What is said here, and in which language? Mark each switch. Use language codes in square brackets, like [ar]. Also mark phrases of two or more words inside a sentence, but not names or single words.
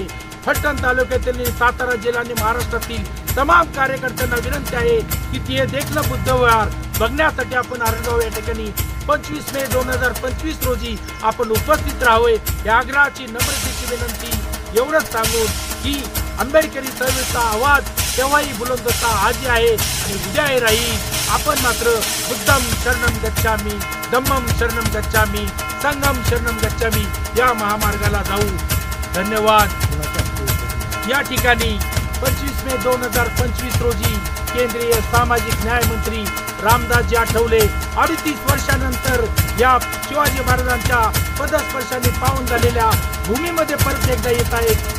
[mr] फलटण तालुक्यातील, सातारा जिल्हा आणि महाराष्ट्रातील तमाम कार्यकर्त्यांना विनंती आहे की ते देखलं बुद्धविहार बघण्यासाठी आपण आरणगाव या ठिकाणी 25 मे 2025 रोजी आपण उपस्थित राहावे. या आग्रहाची, नम्रतेची विनंती एवढंच सांगून की आंबेडकरी चळवळीचा आवाज तेव्हाही बुलंद होता, आजही आहे आणि उद्याही राहील. आपण मात्र [pi] बुद्धम शरणम गच्छामी, धम्मम शरणम गच्छामी, संघम शरणम गच्छामी [mr] या महामार्गाला जाऊ. धन्यवाद. या ठिकाणी 25 मे 2025 रोजी केंद्रीय सामाजिक न्याय मंत्री रामदासजी आठवले 38 वर्षानंतर या शिवाजी महाराजांच्या पदस्पर्शाने पावन झालेल्या भूमीमध्ये परत एकदा येत आहेत.